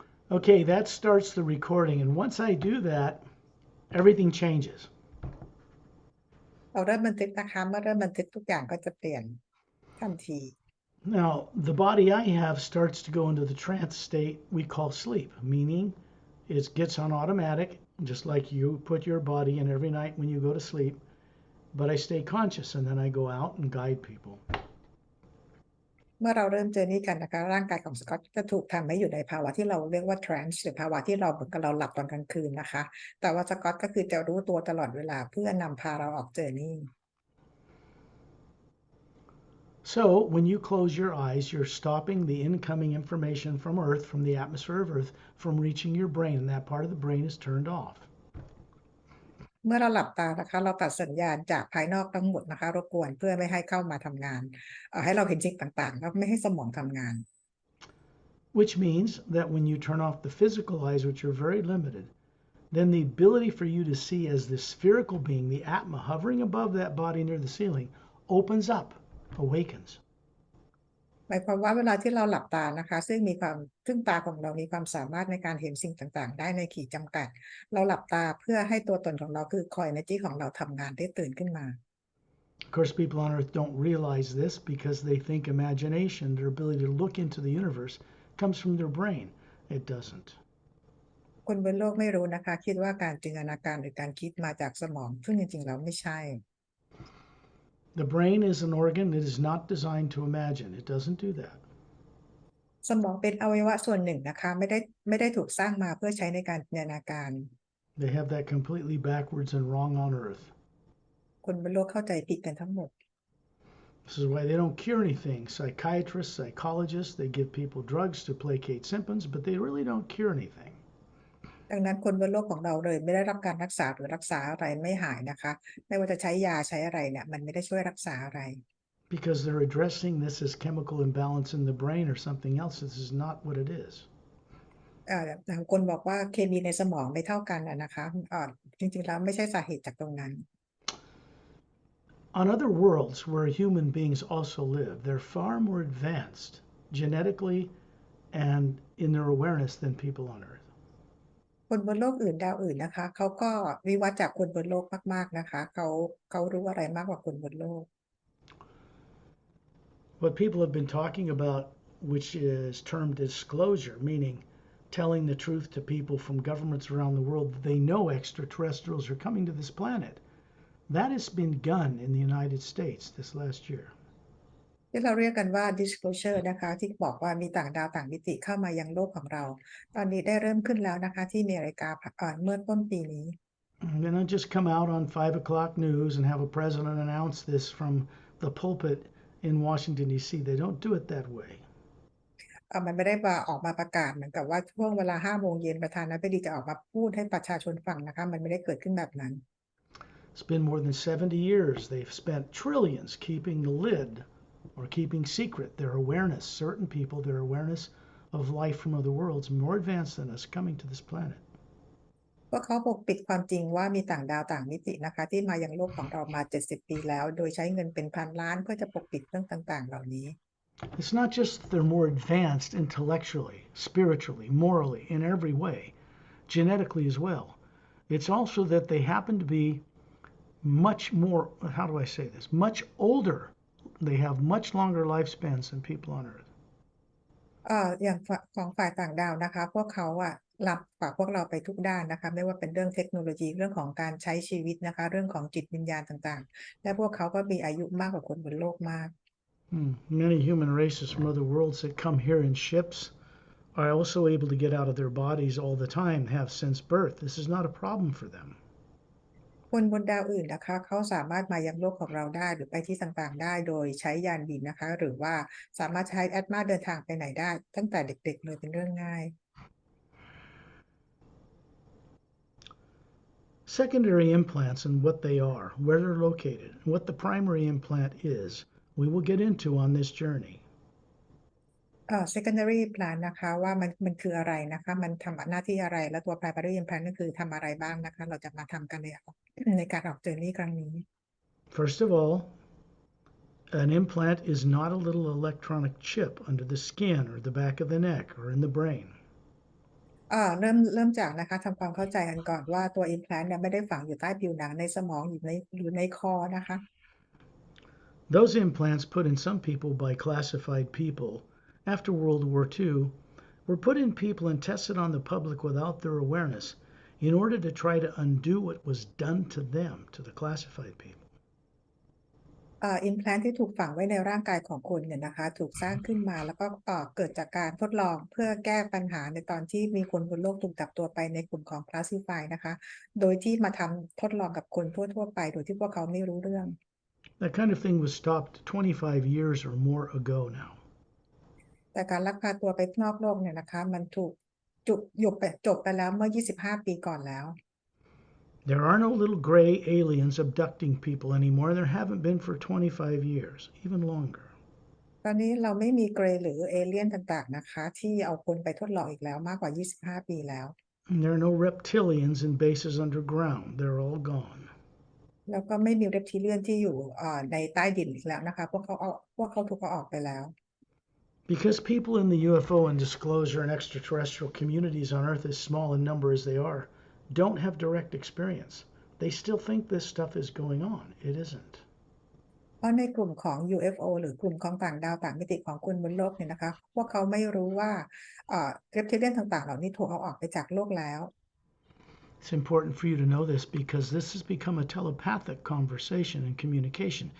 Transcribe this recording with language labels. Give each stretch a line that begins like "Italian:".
English: Okay, that starts the recording. And once I do that, everything changes.
Thai: เราเริ่มบันทึกนะคะเมื่อเริ่มบันทึกทุกอย่างก็จะเปลี่ยนทันที
English: Now, the body I have starts to go into the trance state we call sleep, meaning it gets on automatic, just like you put your body in every night when you go to sleep. But I stay conscious and then I go out and guide people.
Thai: เมื่อเราเริ่มเจอนี่กันนะคะร่างกายของสกอตจะถูกทำให้อยู่ในภาวะที่เราเรียกว่า trance หรือภาวะที่เราเหมือนกับเราหลับตอนกลางคืนนะคะแต่ว่าสกอตก็คือจะรู้ตัวตลอดเวลาเพื่อนำพาเราออกเจอนี่
English: So when you close your eyes, you're stopping the incoming information from Earth, from the atmosphere of Earth, from reaching your brain, and that part of the brain is turned off.
Thai: เมื่อเราหลับตานะคะเราตัดสัญญาณจากภายนอกทั้งหมดนะคะรบกวนเพื่อไม่ให้เข้ามาทำงานให้เราเห็นสิ่งต่างๆแล้วไม่ให้สมองทำงาน
English: Which means that when you turn off the physical eyes, which are very limited, then the ability for you to see as this spherical being, the Atma, hovering above that body near the ceiling, opens up, awakens.
Thai: หมายความว่าเวลาที่เราหลับตานะคะซึ่งตาของเรามีความสามารถในการเห็นสิ่งต่างๆได้ในขีดจำกัดเราหลับตาเพื่อให้ตัวตนของเราคือคอย energy ของเราทำงานได้ตื่นขึ้นมา
English: Of course, people on Earth don't realize this because they think imagination, their ability to look into the universe, comes from their brain. It doesn't.
Thai: คนบนโลกไม่รู้นะคะคิดว่าการจินตนาการหรือการคิดมาจากสมองซึ่งจริงๆแล้วไม่ใช่
English: The brain is an organ that is not designed to imagine. It doesn't do that.
Thai: สมองเป็นอวัยวะส่วนหนึ่งนะคะไม่ได้ถูกสร้างมาเพื่อใช้ในการจินตนาการ
English: They have that completely backwards and wrong on Earth.
Thai: คนบนโลกเข้าใจผิดกันทั้งหมด
English: This is why they don't cure anything. Psychiatrists, psychologists, they give people drugs to placate symptoms, but they really don't cure anything.
Thai: ดังนั้นคนบนโลกของเราเลยไม่ได้รับการรักษาหรือรักษาอะไรไม่หายนะคะไม่ว่าจะใช้ยาใช้อะไรเนี่ยมันไม่ได้ช่วยรักษาอะไร
English: Because they're addressing this as chemical imbalance in the brain or something else. This is not what it is.
Thai: บางคนบอกว่าเคมีในสมองไม่เท่ากันนะคะจริงๆแล้วไม่ใช่สาเหตุจากตรงนั้น
English: On other worlds where human beings also live, they're far more advanced genetically and in their awareness than people on Earth.
Thai: คนบนโลกอื่นดาวอื่นนะคะเขาก็วิวัฒน์จากคนบนโลกมากๆนะคะเขารู้อะไรมากกว่าคนบนโลก
English: What people have been talking about, which is termed disclosure, meaning telling the truth to people from governments around the world that they know extraterrestrials are coming to this planet. That has been begun in the United States this last year.
Thai: ที่เราเรียกกันว่า disclosure นะคะที่บอกว่ามีต่างดาวต่างมิติเข้ามายังโลกของเราตอนนี้ได้เริ่มขึ้นแล้วนะคะที่อเมริกาเมื่อต้นปีนี้
English: They don't just come out on 5 o'clock news and have a president announce this from the pulpit in Washington, D.C. They don't do it that way.
Thai: มันไม่ได้ออกมาประกาศเหมือนกับว่าช่วงเวลา5 โมงเย็นประธานาธิบดีจะออกมาพูดให้ประชาชนฟังนะคะมันไม่ได้เกิดขึ้นแบบนั้น
English: It's been more than 70 years. They've spent trillions keeping the lid or keeping secret their awareness, certain people, their awareness of life from other worlds more advanced than us coming to this planet.
Thai: พวกเขาปกปิดความจริงว่ามีต่างดาวต่างมิตินะคะที่มายังโลกของเรามา70 ปีแล้วโดยใช้เงินเป็นพันล้านเพื่อจะปกปิดเรื่องต่างๆเหล่านี้
English: It's not just that they're more advanced intellectually, spiritually, morally, in every way, genetically as well. It's also that they happen to be much more, how do I say this, much older. They have much longer lifespans than people on Earth.
Thai: อย่างของฝ่ายต่างดาวนะคะพวกเขาล้ำกว่าพวกเราไปทุกด้านนะคะไม่ว่าเป็นเรื่องเทคโนโลยีเรื่องของการใช้ชีวิตนะคะเรื่องของจิตวิญญาณต่างๆและพวกเขาก็มีอายุมากกว่าคนบนโลกมาก
English: Many human races from other worlds that come here in ships are also able to get out of their bodies all the time, have since birth. This is not a problem for them.
Thai: คนบนดาวอื่นนะคะเขาสามารถมายังโลกของเราได้หรือไปที่ต่างๆได้โดยใช้ยานบินนะคะหรือว่าสามารถใช้แอตมาเดินทางไปไหนได้ตั้งแต่เด็กๆเลยเป็นเรื่องง่าย
English: Secondary implants and what they are, where they're located, and what the primary implant is, we will get into on this journey.
Thai: secondary implant นะคะว่ามันคืออะไรนะคะมันทำหน้าที่อะไรและตัว primary implant ก็คือทำอะไรบ้างนะคะเราจะมาทำกันในการออกเจอร์นี่ครั้งนี้
English: First of all, an implant is not a little electronic chip under the skin or the back of the neck or in the brain.
Thai: เริ่มจากนะคะทำความเข้าใจกันก่อนว่าตัว implant เนี่ยไม่ได้ฝังอยู่ใต้ผิวหนังในสมองอยู่ในคอนะคะ
English: Those implants put in some people by classified people after World War II were put in people and tested on the public without their awareness in order to try to undo what was done to them, to the classified people.
Thai: implant ที่ถูกฝังไว้ในร่างกายของคนเนี่ยนะคะถูกสร้างขึ้นมาแล้วก็เกิดจากการทดลองเพื่อแก้ปัญหาในตอนที่มีคนบนโลกถูกจับตัวไปในกลุ่มของ classify นะคะโดยที่มาทำทดลองกับคนทั่วๆไปโดยที่พวกเขาไม่รู้เรื่อง
English: That kind of thing was stopped 25 years or more ago now.
Thai: แต่การลักพาตัวไปนอกโลกเนี่ยนะคะมันถูกจบไปแล้วเมื่อ25 ปีก่อนแล้ว
English: There are no little gray aliens abducting people anymore. There haven't been for 25 years, even longer.
Thai: ตอนนี้เราไม่มีเกรย์หรือเอเลี่ยนต่างๆนะคะที่เอาคนไปทดลองอีกแล้วมากกว่า25 ปีแล้ว
English: And there are no reptilians in bases underground. They're all gone.
Thai: แล้วก็ไม่มีเรปทิเลียนที่อยู่ในใต้ดินอีกแล้วนะคะพวกเขาถูกเอาออกไปแล้ว
English: Because people in the UFO and disclosure and extraterrestrial communities on Earth, as small in number as they are, don't have direct experience. They still think this stuff is going on. It isn't.
Thai: เพราะในกลุ่มของ UFO หรือกลุ่มของต่างดาวต่างมิติของคนบนโลกเนี่ยนะคะพวกเขาไม่รู้ว่าเรปทิเลียนต่างๆเหล่านี้ถูกเอาออกไปจากโลกแล้ว
English: It's important for you to know this because this has become a telepathic conversation and communication.